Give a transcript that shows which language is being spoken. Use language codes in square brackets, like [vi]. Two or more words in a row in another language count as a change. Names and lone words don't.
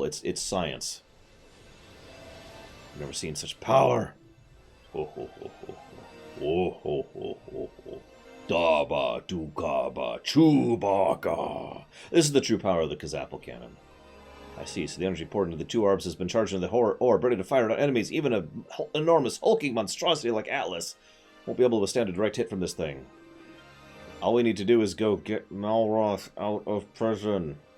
[en] It's science. I've never seen such power. Ho ho ho ho ho ho ho ho ho. Daba dugaba chewbacca. This is the true power of the Chrysaple cannon. I see. So the energy poured into the 2 orbs has been charged into the orb, ready to fire at enemies. Even an enormous hulking monstrosity like Atlas won't be able to withstand a direct hit from this thing. All we need to do is go get Malroth out of prison.